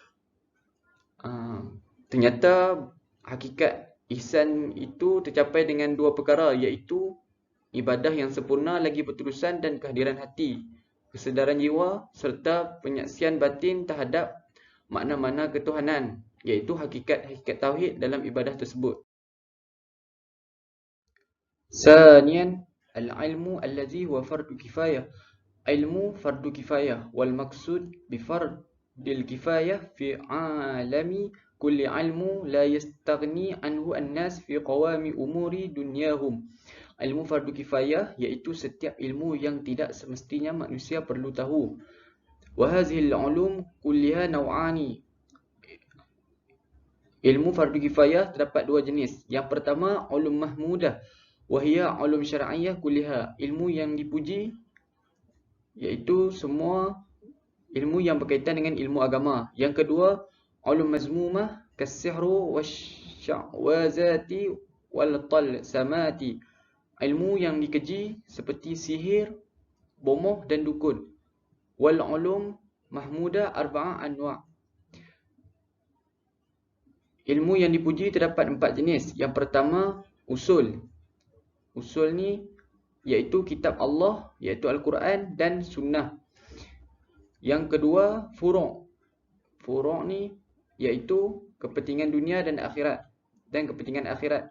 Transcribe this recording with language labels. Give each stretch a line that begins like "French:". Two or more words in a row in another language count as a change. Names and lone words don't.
Malay: Ternyata hakikat ihsan itu tercapai dengan 2 perkara, iaitu ibadah yang sempurna lagi berterusan dan kehadiran hati, kesedaran jiwa serta penyaksian batin terhadap makna-makna ketuhanan, iaitu hakikat-hakikat tauhid dalam ibadah tersebut.
Arabic: ثانيا، العلم الذي هو فرض كفاية. علم فرض كفاية والمقصود بفرض الكفاية في عالم كل علم لا يستغني عنه الناس في قوام أمور دنياهم.
Malay: Ilmu fardu kifayah iaitu setiap ilmu yang tidak semestinya manusia perlu tahu.
Arabic: وهذه العلوم كلها نوعان.
Malay: Ilmu fardu kifayah terdapat 2 jenis. Yang pertama,
Arabic: علوم محمودة وهي علوم شرعية كلها.
Malay: Ilmu yang dipuji iaitu semua ilmu yang berkaitan dengan ilmu agama. Yang kedua,
Arabic: علوم مذمومة كالسحر والشعوذة والطلسمات.
Malay: Ilmu yang dikeji seperti sihir, bomoh dan dukun.
Arabic: والعلوم المحمودة أربعة أنواع'.
Malay: Ilmu yang dipuji terdapat 4 jenis. Yang pertama, usul. Usul ni iaitu kitab Allah, iaitu Al-Quran dan Sunnah. Yang kedua, furu'. Furu' ni iaitu kepentingan dunia dan akhirat dan kepentingan akhirat.